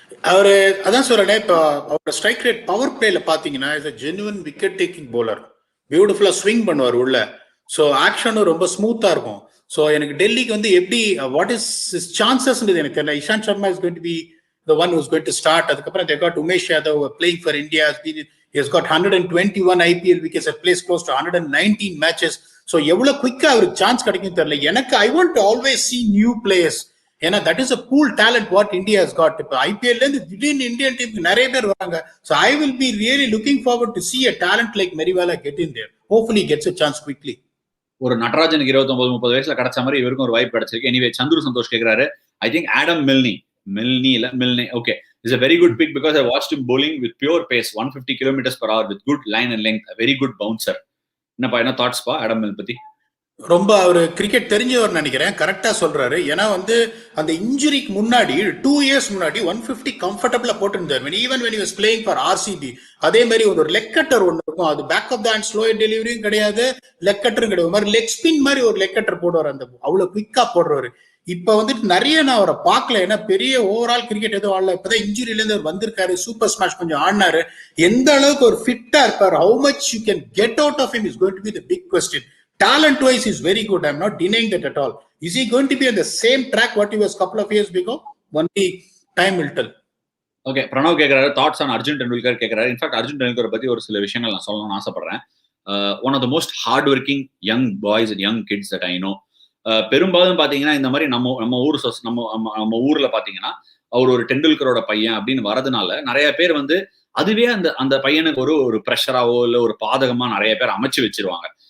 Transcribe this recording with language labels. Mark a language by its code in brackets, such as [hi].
[ta] அவரு அதான் சொல்றேன், இப்போ அவரோட ஸ்ட்ரைக் ரேட் பவர் பிளேல பாத்தீங்கன்னா [en] Is a genuine wicket taking bowler. [ta] பியூட்டிஃபுல்லா ஸ்விங் பண்ணுவார் உள்ள. ஸோ ஆக்ஷனும் ரொம்ப ஸ்மூத்தா இருக்கும். ஸோ எனக்கு டெல்லிக்கு வந்து எப்படி [en] what is chances [ta] எனக்கு தெரியல. [en] Ishant Sharma is going to be the one who's going to start. [ta] அதுக்கப்புறம் [en] they got Umesh Yadav playing for India. He has got 121 IPL wickets at place close to 119 matches. [ta] So எவ்வளவு குயிக்கா அவருக்கு chance கிடைக்கும் தெரியல எனக்கு. [en] I want to always see new players. [ta] ஏன்னா [en] that is a pool talent what India has got. [ta] இப்போ IPL இருந்து திடீர்னு இந்தியன் டீமுக்கு நிறைய பேர் வராங்க. [en] So I will be really looking forward to see a talent like Meriwala get in there. Hopefully he gets a chance quickly. [ta] ஒரு நடராஜனுக்கு 29-30 வயசுல கிடைச்ச மாதிரி இவருக்கும் ஒரு வாய்ப்பு கிடைச்சிருக்கு. எனிவே, சந்துரு சந்தோஷ் கேக்குறாரு, [en] I think Adam Milne okay is a very good pick because I watched him bowling with pure pace, 150 km/h with good line and length, a very good bouncer. [ta] என்ன தாட்ஸ் பா ஆடம் மில் பத்தி? ரொம்ப அவரு cricket தெரிஞ்சவர் நினைக்கிறேன், கரெக்டா சொல்றாரு. ஏன்னா வந்து அந்த இன்ஜுரிக்கு முன்னாடி 2 years முன்னாடி 150 கம்ஃபர்டபுளா போட்டிருந்தார். [en] Even when he was playing for RCB. [ta] அதே மாதிரி ஒரு லெக் கட்டர் ஒன்று இருக்கும், அது back of the hand slow டெலிவரியும் கிடையாது, லெக் கட்டரும் கிடையாது, மாதிரி லெக் ஸ்பின் மாதிரி ஒரு லெக் கட்டர் போடுவார், அந்த அவ்வளவு குயிக்கா போடுறவர். இப்ப வந்துட்டு நிறைய நான் அவரை பார்க்கல, ஏன்னா பெரிய ஓவரால் கிரிக்கெட் எதுவும் ஆடல, இப்பதான் இன்ஜுரியில இருந்து அவர் வந்திருக்காரு, சூப்பர் ஸ்மாஷ் கொஞ்சம் ஆடினாரு. எந்த அளவுக்கு ஒரு ஃபிட்டா இருப்பார், [en] how much you can get out of him is going to be the big question. Talent wise is very good, I'm not denying that at all. Is he going to be on the same track what he was couple of years ago? Only time will tell. [ta] Okay, Pranav கேட்கறாரு [en] thoughts on [ta] Arjun Tendulkar கேட்கறாரு. In fact Arjun டெண்டுல்கரை பத்தி ஒரு சில விஷயங்கள் நான் சொல்லணும்னு ஆசைப்படுறேன். [en] One of the most hard working young boys and young kids that I know. [ta] பெரும்பாலும் பாத்தீங்கன்னா இந்த மாதிரி நம்ம ஊர்ல பாத்தீங்கன்னா அவர் ஒரு டெண்டுல்கரோட பையன் அப்படின்னு வரதுனால நிறைய பேர் வந்து அதுவே அந்த பையனுக்கு ஒரு ப்ரெஷராவோ இல்ல ஒரு பாதகமா நிறைய பேர் அமைச்சு வச்சிருவாங்க.